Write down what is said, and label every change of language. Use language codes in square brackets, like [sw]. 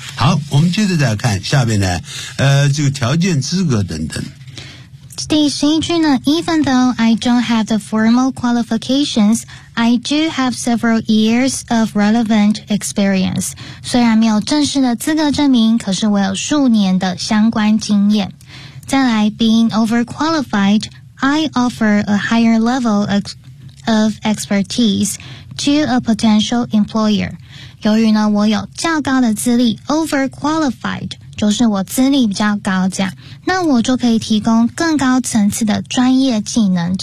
[zh] 好，我们接着再看下面呢，这个条件、资格等等。第十一句呢 [en] ，Even though I don't have the formal qualifications, I do have several years of relevant experience. [zh] 虽然没有正式的资格证明，可是我有数年的相关经验。再来 [en] ，Being overqualified, I offer a higher level of expertise to a potential employer. [zh] 由于呢，我有较高的资历 ，overqualified 就是我资历比较高，这样，那我就可以提供更高层次的专业技能。